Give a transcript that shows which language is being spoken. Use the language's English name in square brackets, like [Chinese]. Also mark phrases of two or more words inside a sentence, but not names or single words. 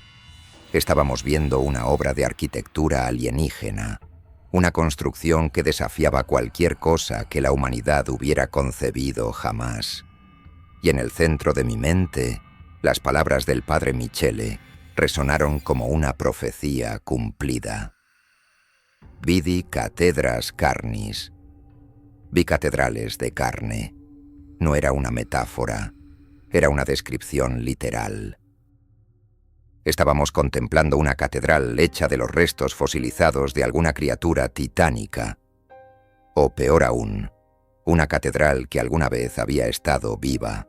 [Spanish] Estábamos viendo una obra de arquitectura alienígena, una construcción que desafiaba cualquier cosa que la humanidad hubiera concebido jamás. Y en el centro de mi mente, las palabras del padre Michele resonaron como una profecía cumplida. [Latin] Vidi cathedras carnis. [Spanish] Vi catedrales de carne. No era una metáfora, era una descripción literal. Estábamos contemplando una catedral hecha de los restos fosilizados de alguna criatura titánica. O peor aún, una catedral que alguna vez había estado viva.